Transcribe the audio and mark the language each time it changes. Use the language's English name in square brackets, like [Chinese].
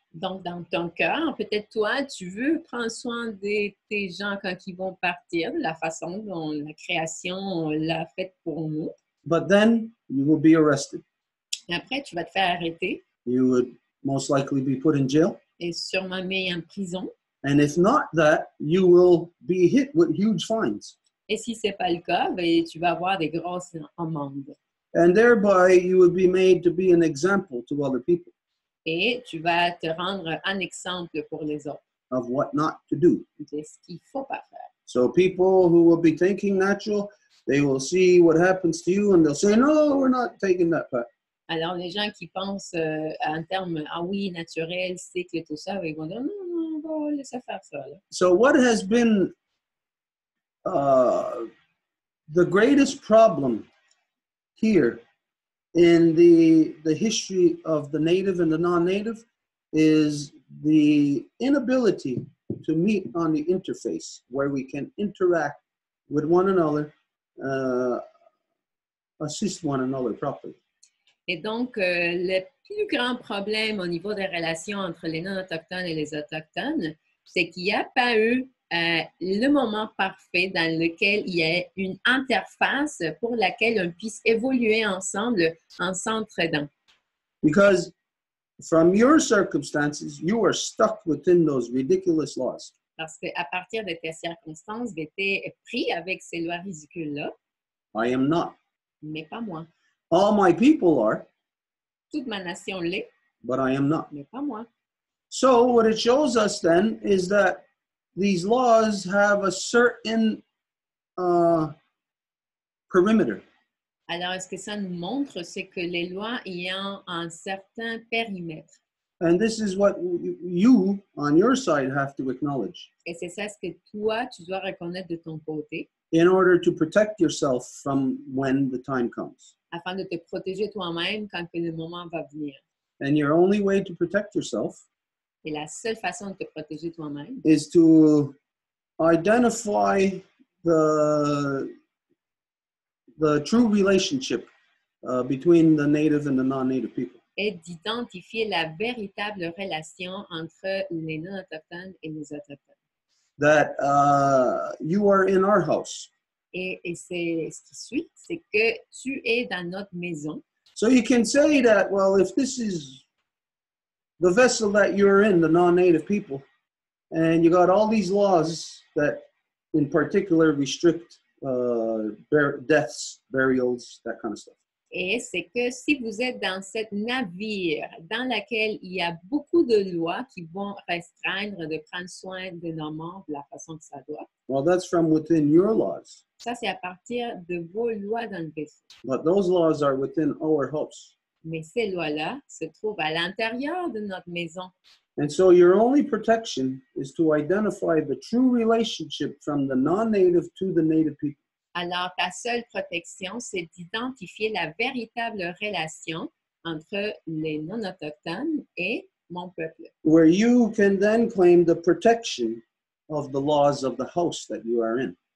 [French] Donc, dans ton cœur, peut-être toi, tu veux prendre soin de tes gens quand ils vont partir, de la façon dont la création l'a faite pour nous. [English] But then you will be arrested. [French] Et après, tu vas te faire arrêter [English] You would most likely be put in jail. [French] et sûrement mis en prison. [English] And if not that, you will be hit with huge fines. [French] Et si ce n'est pas le cas, ben, tu vas avoir des grosses amendes. [English] And thereby you would be made to be an example to other people [French] Et tu vas te rendre un exemple pour les autres [English] of what not to do. [French] de ce qu'il ne faut pas faire. [English] So people who will be thinking natural, they will see what happens to you and they'll say, no, we're not taking that path. [French] Alors, les gens qui pensent en termes, ah oui, naturel, cycle, tout ça, ils vont dire, non, non, on va laisser faire ça. Là. [English] So what has been the greatest problem here in the history of the native and the non-native is the inability to meet on the interface where we can interact with one another, assist one another properly. [French] Et donc, le plus grand problème au niveau des relations entre les non-autochtones et les autochtones, c'est qu'il n'y a pas eu le moment parfait dans lequel il y a une interface pour laquelle on puisse évoluer ensemble en s'entraidant. [English] Because from your circumstances, you are stuck within those ridiculous laws. [French] Parce qu'à partir de tes circonstances, tu es pris avec ces lois ridicules-là, [English] I am not. [French] mais pas moi. [English] All my people are, [French] Toute ma nation l'est, [English] but I am not. [French] mais pas moi. [English] So what it shows us then is that these laws have a certain perimeter. [French] Alors, ce que ça nous montre, c'est que les lois ayant un certain périmètre. [English] And this is what you, on your side, have to acknowledge [French] Et c'est ça ce que toi, tu dois reconnaître de ton côté, [English] in order to protect yourself from when the time comes. [French] afin de te protéger toi-même quand que le moment va venir. [English] And your only way to protect yourself [French] Et la seule façon de te protéger toi-même, [English] is to identify the true relationship between the native and the non-native people. [French] est d'identifier la véritable relation entre les non-autochtones et les autochtones. [English] That you are in our house. [French] Et c'est ce qui suit, c'est que tu es dans notre maison. [English] So you can say that, well, if this is the vessel that you're in, the non-native people, and you got all these laws that in particular restrict deaths, burials, that kind of stuff. [French] Et c'est que si vous êtes dans cette navire dans laquelle il y a beaucoup de lois qui vont restreindre de prendre soin de nos membres de la façon que ça doit, [English] well, that's from within your laws. [French] ça c'est à partir de vos lois dans le vaisseau. [English] But those laws are within our house. [French] Mais ces lois-là se trouvent à l'intérieur de notre maison. [English] And so your only protection is to identify the true relationship from the non-native to the native people. [French] Alors, ta seule protection, c'est d'identifier la véritable relation entre les non-autochtones et mon peuple, [English] Where you can then claim the protection of the laws of the house that you are in.